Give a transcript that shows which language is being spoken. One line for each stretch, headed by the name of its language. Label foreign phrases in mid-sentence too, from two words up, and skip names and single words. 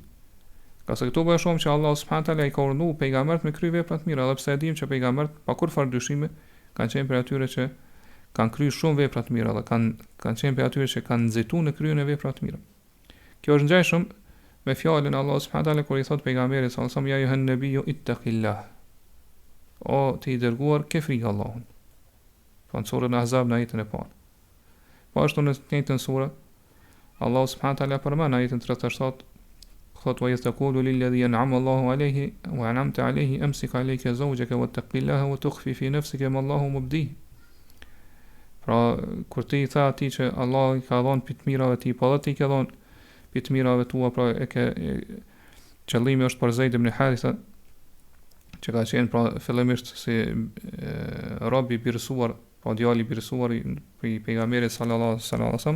Albanian: Ka se këtu bëhe shumë që Allah
Arabic: سبحانه تعالى
Albanian: i ka urdhëruar pejgambert me kry vepra të mira, edhe pse e dim që pejgambert pa kur fare dyshime kanë qenë për atyre që kanë kryer shumë vepra të mira dhe kanë qenë për atyre që kanë nxitur në kryen e vepra të mira. Kjo është ngjashëm me fjalën Allah
Arabic: سبحانه تعالى
Albanian: kur i thot pejgamberit
Arabic: صلى الله عليه وسلم يا أيها النبي اتق الله.
Albanian: O ti i dërguar, ke frikë Allahun. Pra në surën Ahzab në ajetin e parë. Po ashtu në të njëjtën sure, Allahu
Arabic: سبحانه وتعالى
Albanian: përmend në ajetin 37, thot
Arabic: وإذ تقول للذي أنعم الله عليه وأنعمت عليه أمسك عليك زوجك واتق الله وتخفي في نفسك ما الله مبديه.
Albanian: Pra kur ti i tha atij që Allah i ka dhënë pi të mirave ti, po edhe ti ke dhënë pi të mirave tua, pra qëllimi është për Zeid ibn Haritha, që ka qenë pra fillimisht si rob i birësuar, pra djali i birësuar i pejgamberit
Arabic: صلى الله عليه وسلم.